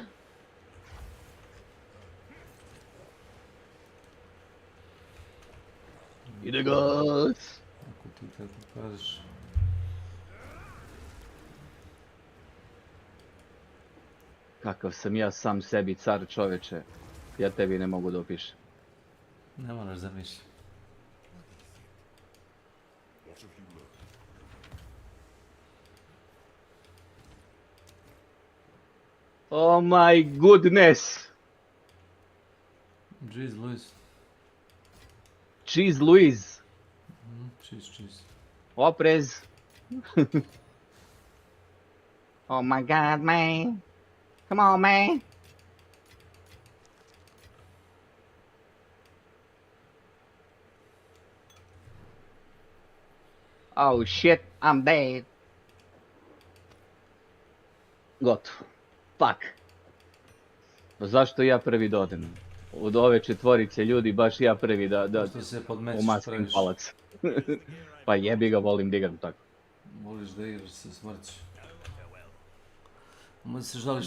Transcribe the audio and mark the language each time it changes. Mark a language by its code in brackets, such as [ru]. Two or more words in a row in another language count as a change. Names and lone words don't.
[sr] Ide gas! Ako ti tako kažeš. Kakav sam ja sam sebi car, čoveče. Ja tebi ne mogu da opišem. Ne moraš da misliš. [en] Oh my goodness! Jeez Louis. Cheese Louise. Cheese. Oprez! Oh my god, man! Come on, man! Oh shit, I'm dead. [sr] Gotovo. Fuck. Pa zašto ja prvi da odem? Od ove četvorice ljudi baš ja prvi da umaskim palac. Pa jebi ga, volim da igram tako. Voliš da igraš sa smrću. Se žališ